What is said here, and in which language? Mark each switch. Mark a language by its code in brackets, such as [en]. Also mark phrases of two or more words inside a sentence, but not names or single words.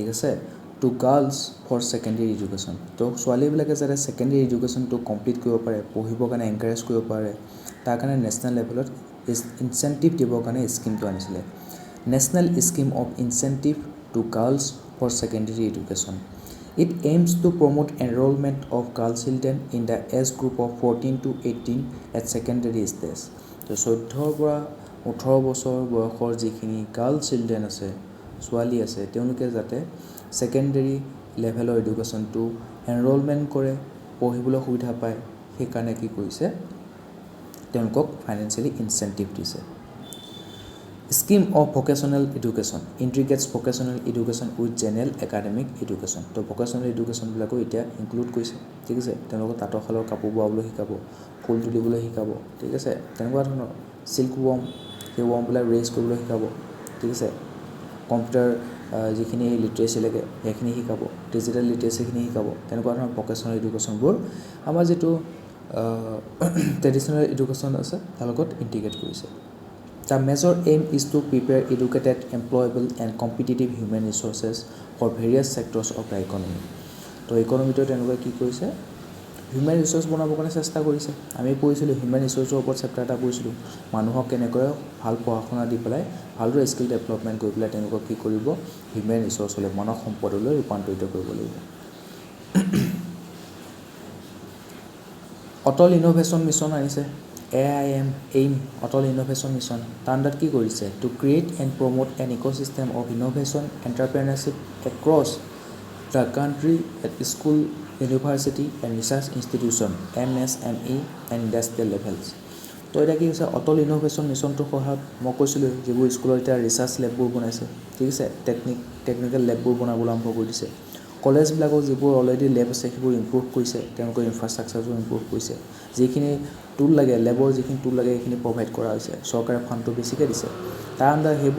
[as] আছে [en] to girls for secondary education [as] তো ছোৱালীবিলাকে যাতে [en] secondary education [as] কমপ্লিট কৰিব পাৰে পঢ়িবৰ কাৰণে এনকাৰেজ কৰিব পাৰে তাৰ কাৰণে [en] national level [as] ইনচেন্টিভ দিবৰ কাৰণে স্কিমটো আনিছিলে [en] national scheme of incentive to girls for secondary education It aims to promote enrollment of girl children in the age group of 14 to 18 at secondary stage. [as] তো 14 পৰা 18 বছৰ বয়সৰ যিখিনি [en] girl children [as] আছে ছোৱালী আছে তেওঁলোকে যাতে [en] secondary level education enrolment [as] কৰে পঢ়িবলৈ সুবিধা পায় সেইকাৰণে কি কৰিছে তেওঁলোকক [en] financially incentive [as] দিছে [en] Scheme of vocational education integrates vocational education with general academic education. [as] তো [en] vocational education [as] বিলাকো এতিয়া ইনক্লুড কৰিছে ঠিক আছে তেওঁলোকক তাঁতৰ শালৰ কাপোৰ বোৱাবলৈ শিকাব ফুল তুলিবলৈ শিকাব ঠিক আছে তেনেকুৱা ধৰণৰ [en] silk worm [as] সেই ৱৰ্মবিলাক ৰেজ কৰিবলৈ শিকাব ঠিক আছে কম্পিউটাৰ যিখিনি লিটাৰেচি লাগে সেইখিনি শিকাব [en] digital literacy [as] শিকাব তেনেকুৱা ধৰণৰ [en] vocational education [as] আমাৰ যিটো [en] traditional education [as] আছে তাৰ লগত ইণ্টিগ্ৰেট কৰিছে [en] The major aim is to prepare educated, employable and competitive human resources for various sectors of the economy. [as] তো ইকনমিটো তেনেকুৱা কি কৰিছে [en] human resource [as] বনাবৰ কাৰণে চেষ্টা কৰিছে আমি পঢ়িছিলোঁ [en] human resource [as] ওপৰত চেপ্টাৰ এটা পঢ়িছিলোঁ মানুহক কেনেকৈ ভাল পঢ়া শুনা দি পেলাই ভালদৰে [en] skill development [as] কৰি পেলাই তেওঁলোকক কি কৰিব [en] human resource [as] মানৱ সম্পদলৈ ৰূপান্তৰিত কৰিব লাগিব অটল ইনোভেশ্যন মিছন আনিছে AIM Atol [en] Innovation Mission [as] তাণ্ডাত কি কৰিছে [en] to create and promote an ecosystem of innovation entrepreneurship across the country at school university and research institution MSME and industrial levels [as] তো এটা কি হৈছে [en] Atol Innovation Mission to [as] সহায়ত মই কৈছিলো যেবোৰ স্কুলৰ এটা [en] research lab [as] বনাইছে ঠিক আছে [en] technical lab [as] বনাবলৈ আৰম্ভ কৰি দিছে কলেজবিলাকৰ যিবোৰ [en] already lab [as] আছে সেইবোৰ ইমপ্ৰুভ কৰিছে তেওঁলোকৰ ইনফ্ৰাষ্ট্ৰাকচাৰবোৰ ইমপ্ৰুভ কৰিছে যিখিনি টুল লাগে ল্যাবৰ যিখিনি টুল লাগে সেইখিনি প্ৰভাইড কৰা হৈছে চৰকাৰে ফাণ্ডটো বেছিকৈ দিছে তাৰ আণ্ডাৰ সেইবোৰ